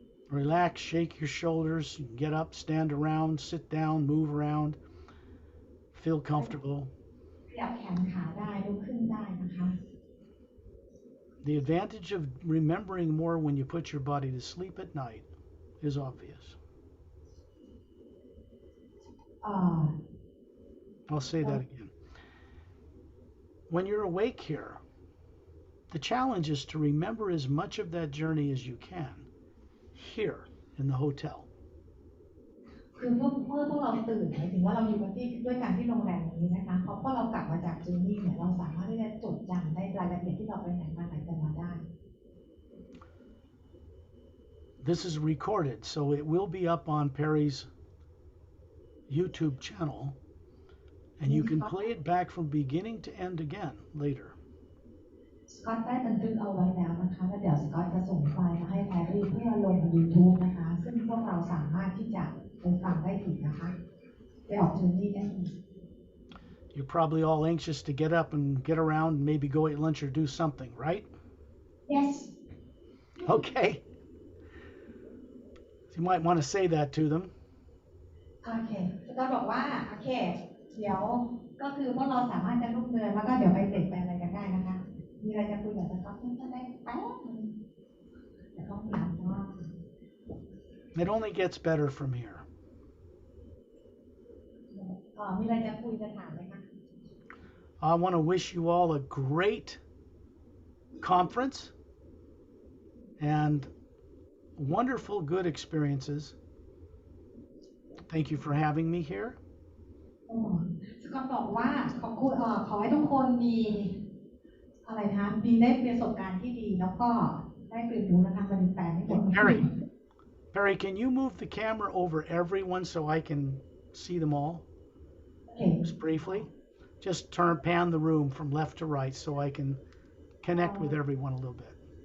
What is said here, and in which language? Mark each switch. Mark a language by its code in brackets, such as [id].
[en] Relax, shake your shoulders, get up, stand around, sit down, move around, feel comfortable. [th] ขยับแขนขาได้ลุกขึ้นได้นะคะ [en] The advantage of remembering more when you put your body to sleep at night is obvious. เอ่อ I'll say that again. When you're awake here, the challenge is to remember as much of that journey as you can here in the hotel. [th] คือพวกเราตื่นหมายถึงว่าเราอยู่กันที่ด้วยการที่โรงแรมนี้นะคะพอเรากลับมาจากจูนี่เนี่ยเราสามารถที่จะจดจำได้รายละเอียดที่เราไปไหนมาไหนกันมาได้ [en] This is recorded, so it will be up on Perry's YouTube channel, and you can play it back from beginning to end again later. [th] สกอตได้บันทึกเอาไว้แล้วนะคะแล้วเดี๋ยวสกอตจะส่งไฟล์มาให้แพรรี่เพื่อลง YouTube นะคะซึ่งพวกเราสามารถที่จะไปฟังได้อีกนะคะไปออกจูนี่ได้อีก [en] You're probably all anxious to get up and get around and maybe go eat lunch or do something, right? Yes Okay. You might want to say that to them. [th] โอเคสกอตบอกว่าโอเคเดี๋ยวก็คือพวกเราสามารถจะลุกเดินแล้วก็เดี๋ยวไปเบรกไปอะไรกันได้นะคะมีอะไรจะคุยกับสกอตก็ได้แป๊บนึงเดี๋ยวต้องถามว่า [en] It only gets better from here. [th] มีอะไรจะคุยจะถามไหมคะ [en] I want to wish you all a great conference and wonderful, good experiences. Thank you for having me here. [th] สกอตบอกว่าขอบคุณขอให้ทุกคนมีอะไรคะมีได้ประสบการณ์ที่ดีแล้วก็ได้เรียนรู้นะคะมันแปลไม่หมด [en] Perry, can you move the camera over everyone so I can see them all? Just briefly. Just pan the room from left to right so I can connect with everyone a little bit.